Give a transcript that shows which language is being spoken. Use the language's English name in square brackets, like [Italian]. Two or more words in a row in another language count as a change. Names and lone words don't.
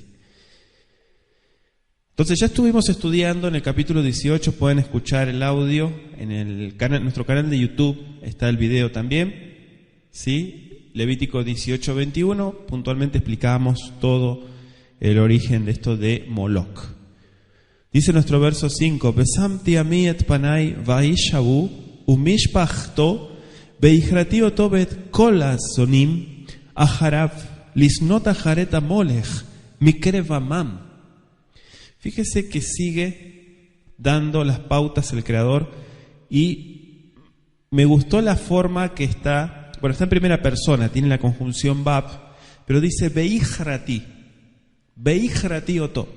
[Spanish] Entonces ya estuvimos estudiando en el capítulo 18, pueden escuchar el audio en nuestro canal de YouTube, está el video también, ¿sí? Levítico 18:21, puntualmente explicamos todo el origen de esto de Moloch. Dice nuestro verso 5, [Hebrew] ושמתי אני את פני באיש ההוא ובמשפחתו והכרתי אתו ואת כל הזנים אחריו לזנות אחרי המלך מקרב עמם. [Spanish] Fíjese que sigue dando las pautas el Creador y me gustó la forma que está, bueno, está en primera persona, tiene la conjunción bab, pero dice [Hebrew] והכרתי אתו.